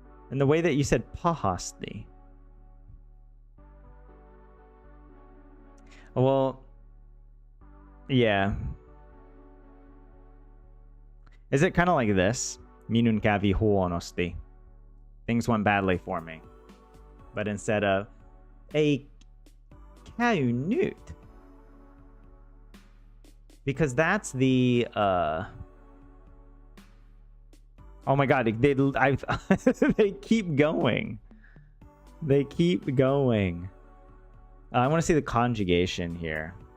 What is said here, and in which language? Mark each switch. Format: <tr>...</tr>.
<en>And the way that you said pahasti. Well, yeah. Is it kind of like this?</en> <fi>Minun kävi huonosti.</fi> <en>Things went badly for me. But instead of</en> <fi>ei käy nyt.</fi> <en>Because that's the oh my god, they keep going. They keep going. I want to see the conjugation here.</en>